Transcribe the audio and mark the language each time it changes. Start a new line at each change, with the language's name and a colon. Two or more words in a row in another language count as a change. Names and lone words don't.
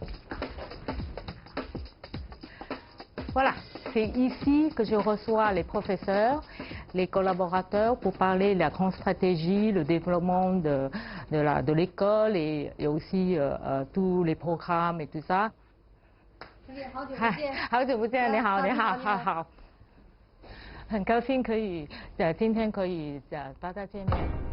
French: Voilà, c'est ici que je reçois les professeurs, les collaborateurs pour parler de la grande stratégie, le développement de l'école et aussi tous les programmes et tout ça.
Chinese: 好久不见，你好，你好，好好，很高兴可以今天可以大家见面。